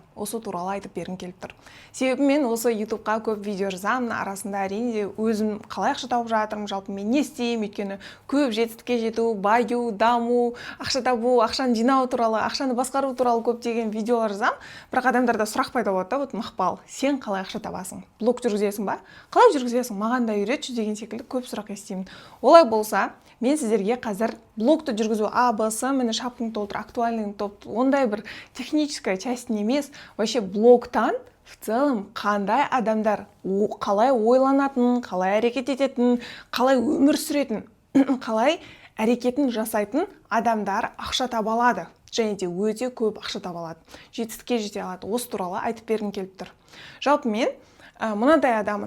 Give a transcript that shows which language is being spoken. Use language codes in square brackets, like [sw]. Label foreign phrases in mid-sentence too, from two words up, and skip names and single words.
[kk] Осы туралы айтып бергім келіп тұр. Себебі мен осы YouTubeқа көп видео жазамын, арасында әрине өзім қалай ақша тауып жатырмын, жалпы мен не істеймін, өйткені көп жетістікке жету, баю, даму, ақша табу, ақшаны жинау туралы, ақшаны басқару туралы көптеген видеолар жазамын. Бірақ адамдарда сұрақ пайда болады да, вот Мақпал, сен қалай ақша табасың? Блог жүргізесің ба? Қалай жүргізесің? Маған да үйретші деген секілді көп сұрақ естимін. Олай болса, мен сіздерге қазір блогты жүргізу А-Б-С, міне шапканы толтыр, [ru] актуальный топ, [kk] ондай бір [ru] техническая часть [kk] емес, вообще блогтан [ru] в целом [kk] қандай адамдар қалай ойланатын, қалай әрекет ететін, қалай өмір сүретін, қалай әрекетін жасайтын адамдар ақша таба алады. Және де өте көп ақша таба алады. Жетістікке жете алады. Осы туралы айтып бергім келіп тұр. Жалпы мен мынадай адамын.